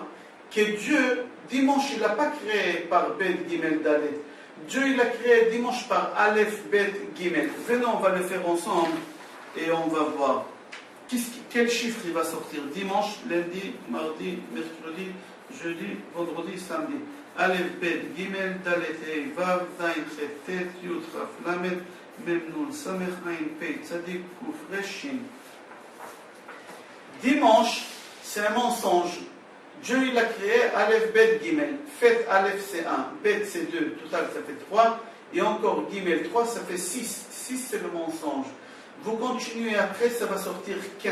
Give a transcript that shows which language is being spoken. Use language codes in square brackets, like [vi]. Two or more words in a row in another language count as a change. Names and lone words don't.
[fr] Que Dieu, dimanche, il n'a pas créé par [he] בית גימל דלת. [fr] Dieu, il a créé dimanche par [he] אלף בית גימל. [fr] Venez, on va le faire ensemble et on va voir. Quel chiffre il va sortir? Dimanche, lundi, mardi, mercredi, jeudi, vendredi, samedi. [he] אלף בית גימל דלת הא וו זין חית טית יוד כף למד מם נון סמך עין פא צדיק קוף ריש, Shin. [fr] Dimanche, c'est un mensonge. Dieu, il a créé [he] אלף בית גימל. [fr] Fait Aleph, c'est 1. Bet, c'est 2. Total, ça fait 3. Et encore Gimel, 3, ça fait 6. 6, c'est le mensonge. Vous continuez après, ça va sortir 15.